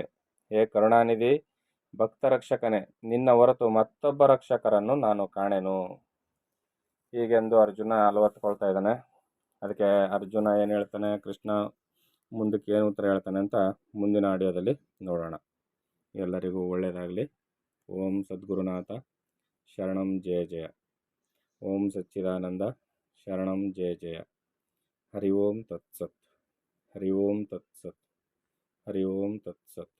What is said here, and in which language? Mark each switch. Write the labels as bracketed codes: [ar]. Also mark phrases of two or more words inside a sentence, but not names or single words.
[kn] ಹೇ ಕರುಣಾನಿಧಿ ಭಕ್ತರಕ್ಷಕನೇ, ನಿನ್ನ ಹೊರತು ಮತ್ತೊಬ್ಬ ರಕ್ಷಕರನ್ನು ನಾನು ಕಾಣೆನು. ಹೀಗೆಂದು ಅರ್ಜುನ ಅಲವತ್ಕೊಳ್ತಾ ಇದ್ದಾನೆ. ಅದಕ್ಕೆ ಅರ್ಜುನ ಏನು ಹೇಳ್ತಾನೆ, ಕೃಷ್ಣ ಮುಂದಕ್ಕೆ ಏನು ಉತ್ತರ ಹೇಳ್ತಾನೆ ಅಂತ ಮುಂದಿನ ಆಡಿಯೋದಲ್ಲಿ ನೋಡೋಣ. ಎಲ್ಲರಿಗೂ ಒಳ್ಳೆಯದಾಗಲಿ. [sa] ಓಂ ಸದ್ಗುರುನಾಥ ಶರಣಂ ಜಯ ಜಯ. ಓಂ ಸಚ್ಚಿದಾನಂದ ಶರಣಂ ಜಯ ಜಯ. ಹರಿ ಓಂ ತತ್ಸತ್. ಹರಿ ಓಂ ತತ್ಸತ್. ಹರಿ ಓಂ ತತ್ಸತ್.